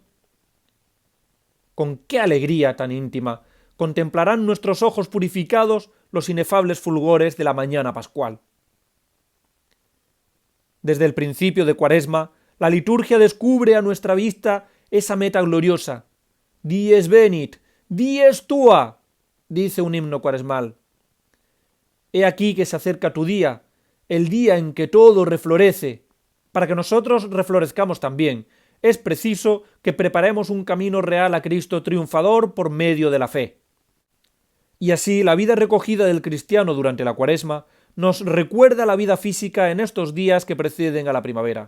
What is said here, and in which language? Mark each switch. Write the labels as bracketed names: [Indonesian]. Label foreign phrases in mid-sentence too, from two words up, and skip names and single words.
[Spanish] Con qué alegría tan íntima contemplarán nuestros ojos purificados los inefables fulgores de la mañana pascual. Desde el principio de Cuaresma, la liturgia descubre a nuestra vista esa meta gloriosa, [Latin] dies venit, dies tua, [Spanish] dice un himno cuaresmal. He aquí que se acerca tu día, el día en que todo reflorece. Para que nosotros reflorezcamos también, es preciso que preparemos un camino real a Cristo triunfador por medio de la fe. Y así la vida recogida del cristiano durante la Cuaresma nos recuerda la vida física en estos días que preceden a la primavera.